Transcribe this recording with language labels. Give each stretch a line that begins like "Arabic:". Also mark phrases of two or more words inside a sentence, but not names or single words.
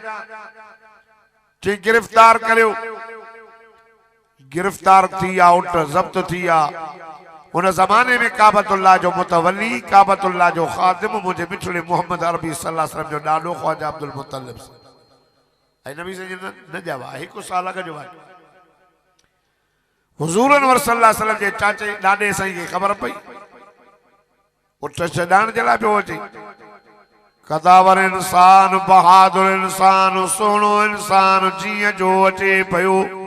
Sindhi: चई गिरफ्तार करियो। गिरफ्तार थी आ, उठ ज़ब्त थी आ। उन ज़माने में काबतुल्लाह जो मुतवली, काबतुल्लाह जो खादिम मुझे मिठड़े मोहम्मद अरबी
Arabic: صلى الله عليه وسلم
Sindhi: जो ॾाढो ख्वाजा अब्दुल मुत्तलिब ऐं नबी से न जवा 1 साल अॻु जो आहे। हुज़ूर अनवर
Arabic: صلى الله عليه وسلم
Sindhi: जे चाचे ॾाॾे साईं खे ख़बर पई, उठ छॾाइण जे लाइ पियो अचे। कदावर इंसान, बहादुर इंसान, सोनो इंसान जीअं जो अचे पियो।